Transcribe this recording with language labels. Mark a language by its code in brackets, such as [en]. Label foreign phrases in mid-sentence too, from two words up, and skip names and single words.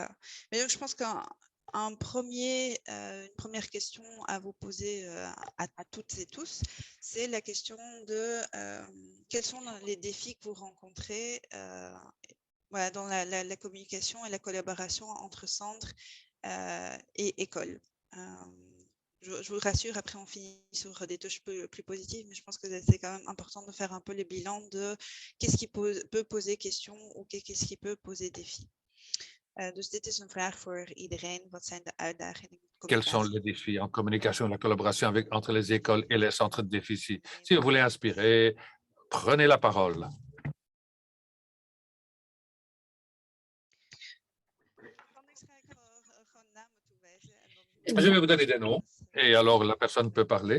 [fr] Mais donc, je pense une première question à vous poser à toutes et tous, c'est la question de quels sont les défis que vous rencontrez voilà, dans la communication et la collaboration entre centres et écoles. Je vous rassure, après on finit sur des touches plus positives, mais je pense que c'est quand même important de faire un peu le bilan de qu'est-ce qui peut poser question ou qu'est-ce qui peut poser défi. [nl] Dus dit is een vraag voor iedereen. Wat zijn de uitdagingen? [fr] Quels sont les défis en communication et la collaboration entre les écoles et les centres de déficit? Si vous voulez inspirer, prenez la parole. Je vais vous donner des noms et alors la personne peut parler.